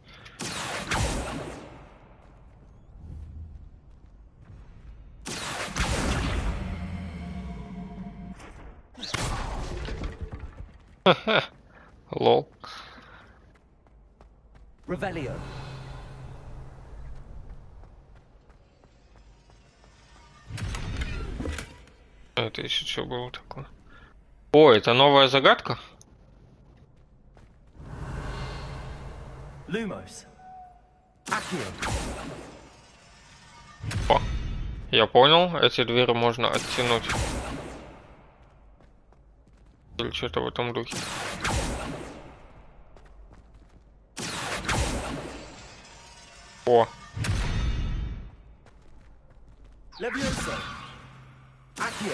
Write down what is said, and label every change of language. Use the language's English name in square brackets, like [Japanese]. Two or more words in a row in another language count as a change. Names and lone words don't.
[Russian] Ха-ха! Лол. Revelio. Это еще что было такое? О, это новая загадка? Lumos. Accio. О, я понял, эти двери можно оттянуть. Или что-то в этом духе. О. Levioso. Accio.